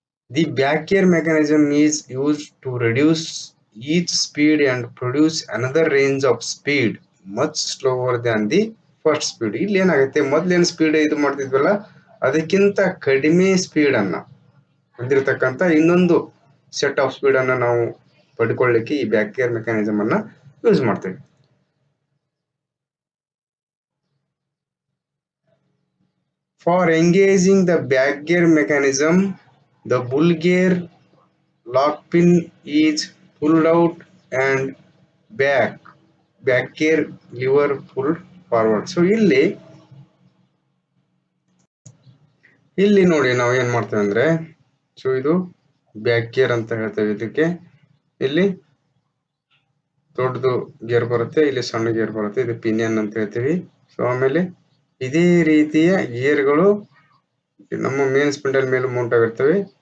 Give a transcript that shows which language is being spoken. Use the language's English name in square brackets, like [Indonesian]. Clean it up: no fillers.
[English] The back gear mechanism is use to reduce each speed and produce another range of speed much slower than the first speed. [Kannada] ಇಲ್ಲಿ ಏನಾಗುತ್ತೆ, ಮೊದಲೇನು speed ಇದು ಮಾಡ್ತಿದ್ವಲ್ಲ ಅದಕ್ಕಿಂತ ಕಡಿಮೆ ಸ್ಪೀಡನ್ನು ಹೊಂದಿರತಕ್ಕಂಥ ಇನ್ನೊಂದು set of ಸ್ಪೀಡನ್ನು ನಾವು ಪಡ್ಕೊಳ್ಳಿಕ್ಕೆ ಈ ಬ್ಯಾಕ್ ಗೇರ್ ಮೆಕ್ಯಾನಿಸಮ್ ಅನ್ನ ಯೂಸ್ ಮಾಡ್ತೇವೆ. [English] For engaging the back gear mechanism, the bull gear lock pin is pulled out and back gear lever pulled forward. [Kannada] So ಇಲ್ಲಿ ನೋಡಿ ನಾವು ಏನ್ ಮಾಡ್ತೇವೆ ಅಂದ್ರೆ, ಸೊ ಇದು ಬ್ಯಾಕ್ ಗೇರ್ ಅಂತ ಹೇಳ್ತೇವೆ. ಇದಕ್ಕೆ ಇಲ್ಲಿ ದೊಡ್ಡದು ಗೇರ್ ಬರುತ್ತೆ, ಇಲ್ಲಿ ಸಣ್ಣ ಗೇರ್ ಬರುತ್ತೆ, ಇದು ಪಿನಿಯನ್ ಅಂತ ಹೇಳ್ತೀವಿ. ಸೊ ಆಮೇಲೆ ಇದೇ ರೀತಿಯ ಗೇರ್ಗಳು ನಮ್ಮ ಮೇನ್ ಸ್ಪಿಂಡಲ್ ಮೇಲೆ ಮೌಂಟ್ ಆಗಿರ್ತವೆ.